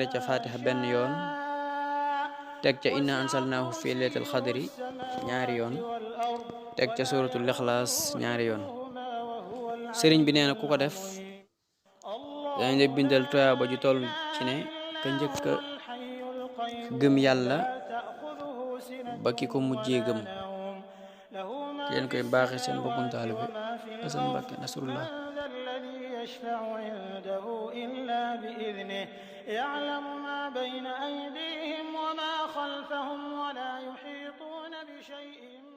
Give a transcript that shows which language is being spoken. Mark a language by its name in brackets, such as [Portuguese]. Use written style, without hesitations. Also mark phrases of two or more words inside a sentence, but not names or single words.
[Wolof] ca fatiha benn yoon teg ca [Arabic] إنا أنزلناه في ليلة القدر [Wolof] ñaari yoon teg ca [Arabic] سورة الإخلاص [Wolof] ñaari yoon sëriñ bi nee na ku ko def dañ la bindal tuyaaba ju toll ci ne ka njëkk a gëm yàlla ba ki ko mujjee gëm ki leen koy baaxe seen mbokkum taalibe Asan Mbàkke Nasrullah. [Arabic] يشفع عنده إلا بإذنه يعلم ما بين أيديهم وما خلفهم ولا يحيطون بشيء